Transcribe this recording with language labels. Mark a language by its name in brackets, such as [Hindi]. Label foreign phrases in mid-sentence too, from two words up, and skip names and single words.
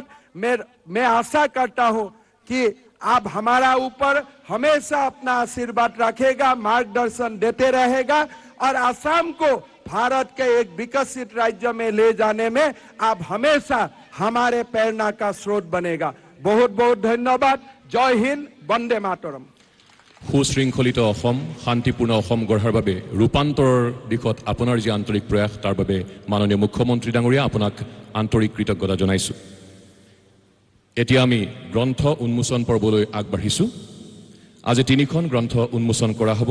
[Hindi] मैं आशा करता हूं कि आप हमारा ऊपर हमेशा अपना आशीर्वाद रखेगा, मार्गदर्शन देते रहेगा और असम को भारत के एक विकसित राज्य में ले जाने में आप हमेशा हमारे प्रेरणा का स्रोत बनेगा। बहुत बहुत धन्यवाद। जय हिंद, वंदे मातरम। [Assamese] সুশৃংখলিত অসম, শান্তিপূৰ্ণ অসম গঢ়াৰ বাবে ৰূপান্তৰৰ দিশত আপোনাৰ যি আন্তৰিক প্ৰয়াস তাৰ বাবে মাননীয় মুখ্যমন্ত্ৰী ডাঙৰীয়া আপোনাক আন্তৰিক কৃতজ্ঞতা জনাইছোঁ। এতিয়া আমি গ্ৰন্থ উন্মোচন পৰ্বলৈ আগবাঢ়িছোঁ। আজি 3খন গ্ৰন্থ উন্মোচন কৰা হ'ব।